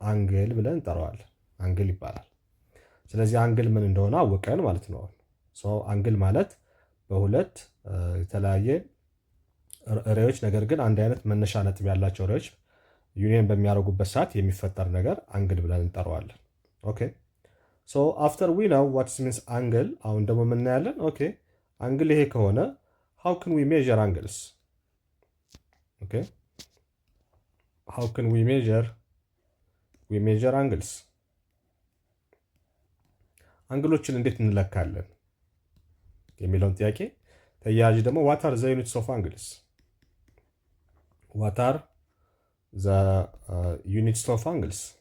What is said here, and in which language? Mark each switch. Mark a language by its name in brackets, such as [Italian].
[Amharic] አንግል ብለን እንጠራዋለን። አንግል ይባላል። ስለዚህ አንግል ምን እንደሆነ አወቀን ማለት ነው። አንግል ማለት በሁለት የተለያየ ሬዎች ነገር ግን አንድ አይነት መነሻ ነጥብ ያላቸው ሬዎች ዩኒየን በሚያደርጉበት ሰዓት የሚፈጠር ነገር አንግል ብለን እንጠራዋለን። [English] ኦኬ አፍተር ዊ ናው ዋትስ ሚንስ አንግል፣ [Amharic] አሁን ደግሞ የምናያለን። ኦኬ አንግል ይሄ ከሆነ [English] how can we measure angles? ኦኬ how can we measure angles? [Amharic] አንግሎችን እንዴት እንለካለን የሚለውን ጥያቄ ተያያዥ ደግሞ [English] what are the units of angles? what are the units of angles?